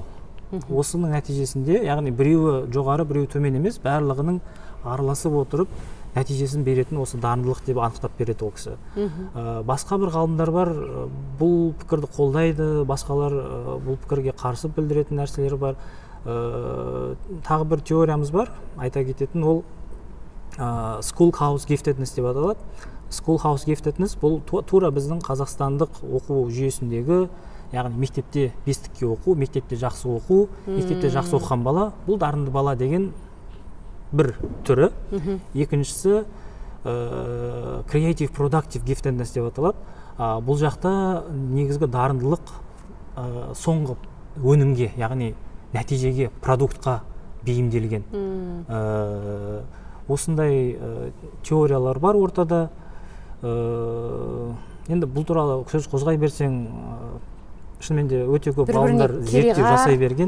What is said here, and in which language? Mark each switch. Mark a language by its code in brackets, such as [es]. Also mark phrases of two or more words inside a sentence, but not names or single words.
[kk] Осының нәтижесінде, яғни біреуі жоғары, біреуі төмен емес, барлығының араласып отырып нәтижесін беретін осы дарындылық деп анықтап береді ол кісі. Басқа бір ғалымдар бар, бұл пікірді қолдайды, басқалар бұл пікірге қарсы білдіретін нәрселері бар. Тағы бір теориямыз бар, айта кететін, ол [en] schoolhouse giftedness [kk] деп аталады. [en] Schoolhouse giftedness [kk] бұл тура біздің қазақстандық оқу жүйесіндегі, яғни мектепте бестікке оқу, мектепте жақсы оқу, мектепте жақсы оқыған бала, бұл дарынды бала деген бір түрі. Екіншісі [en] creative productive giftedness [kk] деп аталады. Бұл жақта негізгі дарындылық соңғы өнімге, яғни нәтижеге, продуктқа бейімделген. Осындай теориялар бар ортада. Енді бұл туралы сөз қозғай берсең, шынымен де өте көп ғалымдар зерттеу жасай берген.